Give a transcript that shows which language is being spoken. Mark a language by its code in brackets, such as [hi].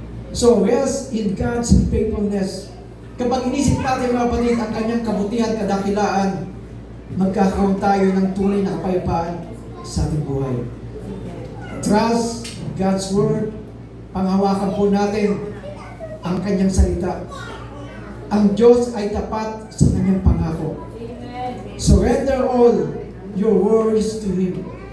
[en] So rest in God's faithfulness. [tl] Kapag inisip natin mga kapatid ang kanyang kabutihan, kadakilaan, magkakaroon tayo ng tunay na kapayapaan sa ating buhay. [en] Trust God's Word. [tl] Panghawakan po natin ang kanyang salita. Ang Diyos ay tapat sa kanyang pangako. Amen. [en] Surrender all your worries to Him.